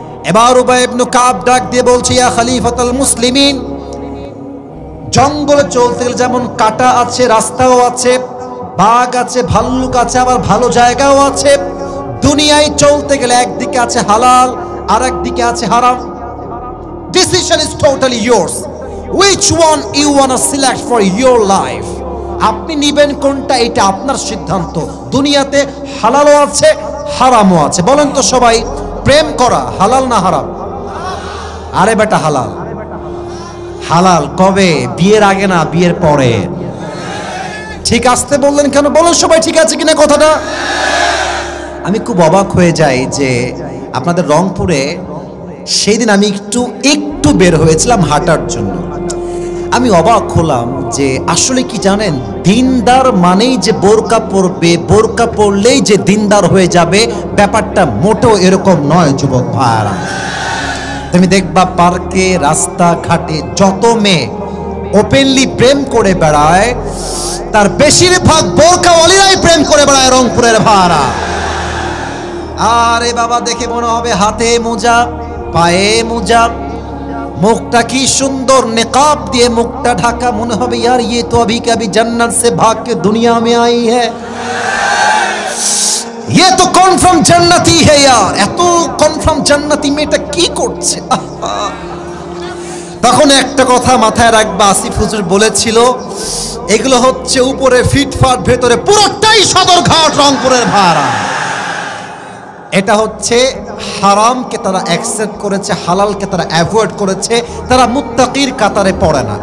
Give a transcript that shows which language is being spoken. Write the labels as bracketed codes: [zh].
[bn] এবার উবাই ইবনে কাব ডাক দিয়ে বলছে, ইয়া খলিফাতুল মুসলিমিন, জঙ্গলে চলতে গেলে যেমন কাঁটা আছে, রাস্তাও আছে, বাঘ আছে, ভাল্লুক আছে, আবার ভালো জায়গাও আছে। দুনিয়ায় চলতে গেলে একদিকে আছে হালাল আর একদিকে আছে হারাম। [en] Decision is totally yours. Which one you wanna select for your life? [bn] আপনি নিবেন কোনটা, এটা আপনার সিদ্ধান্ত। দুনিয়াতে হালালও আছে, হারামও আছে। বলেন তো সবাই, প্রেম করা হালাল না হারাম? আরে বেটা হালাল। হালাল কবে? বিয়ের আগে না, বিয়ের পরে। ঠিক আসতে বললেন কেন? বলেন সবাই ঠিক আছে কিনা কথাটা? আমি খুব অবাক হয়ে যাই যে আপনাদের রংপুরে সেই দিন আমি একটু বের হয়েছিলাম হাঁটার জন্য। আমি অবাক হলাম যে আসলে কি জানেন, দিনদার মানেই যে বোরকা পরবে, বোরকা পরলেই যে দিনদার হয়ে যাবে, ব্যাপারটা মোটেও এরকম নয় যুবক ভাইরা। তুমি দেখবা পার্কে, রাস্তাঘাটে যত মেয়ে ওপেনলি প্রেম করে বেড়ায়, তার বেশিরভাগ বোরকাওয়ালিরাই প্রেম করে বেড়ায় রংপুরের ভাইরা। আরে বাবা দেখে মনে হবে হাতে মোজা, পায়ে মোজা, মুখটা কি সুন্দর নিকাব দিয়ে মুখটা ঢাকা, মনে হবে [hi] यार ये तो अभी कभी जन्नत से भाग के दुनिया में आई है, ये तो कन्फार्म जन्नती है यार। [bn] এত কনফার্ম জান্নাতি মেয়েটা কি করছে? তখন একটা কথা মাথায় রাখবা, আসিফ হুজুর বলেছিল এগুলো হচ্ছে উপরে ফিটফাট, ভেতরে পুরোটাই সদরঘাট রংপুরের ভাড়া। এটা হচ্ছে হারামকে তারা অ্যাকসেপ্ট করেছে, হালালকে তারা অ্যাভয়েড করেছে, তারা মুত্তাকির কাতারে পড়ে না।